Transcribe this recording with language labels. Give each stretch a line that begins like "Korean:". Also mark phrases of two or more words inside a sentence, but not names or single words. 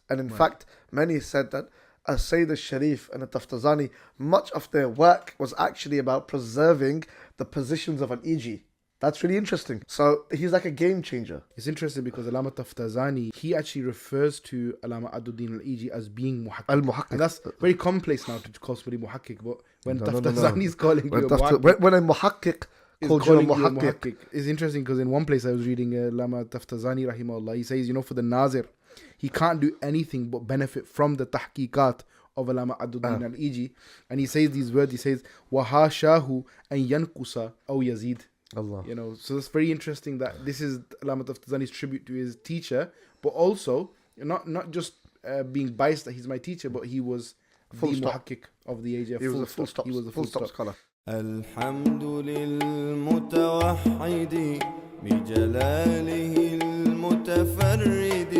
English: And in fact, many said that Sayyid al-Sharif and al-Taftazani, much of their work was actually about preserving the positions of al-Ījī. That's really interesting. So he's like a game changer. It's interesting because Allama Taftazani, he actually refers to Allama ʿAḍud-Dīn al-Ījī as being muhakkik. Al-Muhakkik. And that's very commonplace now to call somebody muhakkik, but when Taftazani is calling you a muhakkik, when a muhakkik called you a muhakkik. It's interesting because in one place I was reading Allama Taftazani rahimahullah, he says, for the Nazir, he can't do anything but benefit from the tahqiqat of Allama ʿAḍud-Dīn al-Ījī. And he says these words, he says,
Arabic: وَحَاشَاهُ أَن يَنْقُصَ أَوْ يَزِيدَ. Allah.
English: So it's very interesting that this is Allama Taftazani's tribute to his teacher, but also not just being biased that he's my teacher, but he was Full the stop. muhakkik of the age. He was a full stop. He was a full stop scholar.
Arabic: الحمد للمتوحد بجلاله المتفرد